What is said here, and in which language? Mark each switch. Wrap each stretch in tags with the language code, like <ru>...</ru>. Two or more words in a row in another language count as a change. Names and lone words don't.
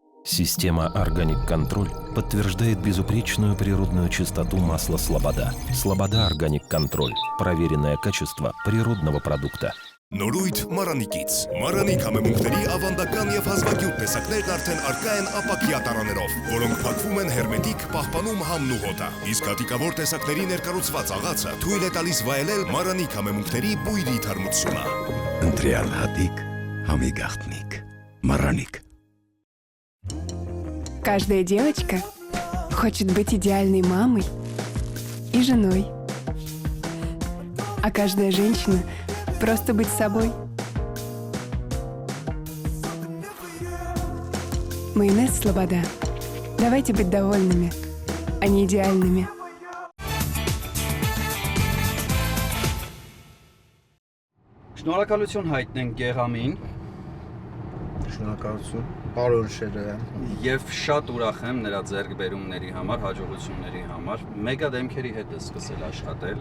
<ru>Система «Органик Контроль» подтверждает безупречную природную чистоту масла «Слобода». «Слобода Органик Контроль» – проверенное качество природного продукта.</ru> <hy>Նորույթ Մարանիկից։ Մարանիկ համեմունքների ավանդական եւ հազվագյուտ տեսակներն արդեն առկա են ապակյա տարաներով, որոնք փակվում են հերմետիկ, պահպանում համն ու հոտը։ Իսկ հատիկավոր տեսակների ներկառուցված աղացը թույլ է տալիս վայելել Մարանիկ համեմունքների բույրի թարմությունը։ Ընտրյալ հատիկ, համի գաղտնիք։ Մարանիկ։</hy> <ru>Каждая девочка хочет быть идеальной мамой и женой. А каждая женщина просто быть собой. Майонез «Слобода». Давайте быть довольными, а не идеальными.</ru> <hy>Շնորհակալություն հայտնենք Գեղամին Շնորհակալություն, պարոն Շերոյան։ եւ շատ ուրախ եմ նրա ձեռքբերումների համար, հաջողությունների համար։ Մեգա դեմքերի հետ է սկսել աշխատել։</hy>